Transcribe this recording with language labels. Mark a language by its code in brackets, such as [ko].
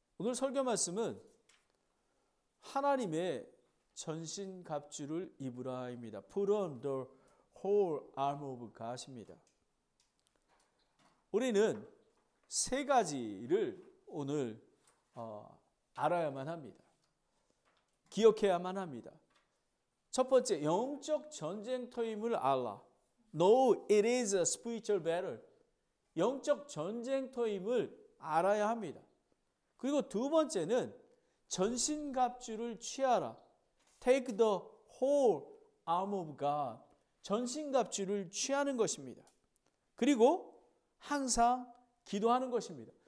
[ko] 오늘 설교 말씀은 하나님의 전신갑주를 입으라입니다. [en] Put on the whole armor of God입니다. [ko] 우리는 세 가지를 오늘 알아야만 합니다. 기억해야만 합니다. 첫 번째, 영적 전쟁터임을 알라. [en] No, it is a spiritual battle. [ko] 영적 전쟁터임을 알아야 합니다. 그리고 두 번째는 전신갑주를 취하라. [en] Take the whole armor of God. [ko] 전신갑주를 취하는 것입니다. 그리고 항상 기도하는 것입니다.